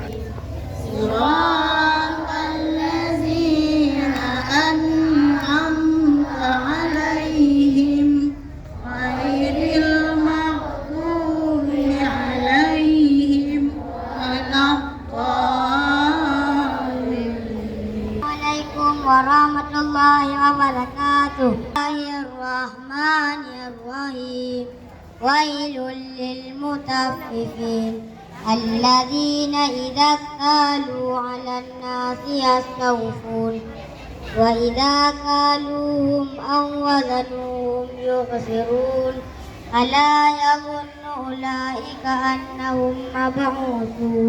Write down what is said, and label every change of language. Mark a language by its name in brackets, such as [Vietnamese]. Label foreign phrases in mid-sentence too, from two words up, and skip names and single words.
[Arabic] صراط الذين أنعمت عليهم غير المغضوب عليهم السلام عليكم ورحمة الله وبركاته. بسم الله الرحمن الرحيم. ويل للمطففين الذين إذا اكتالوا على الناس يستوفون وإذا كالوهم أو وزنوهم يخسرون. ألا يظن أولئك أنهم مبعوثون.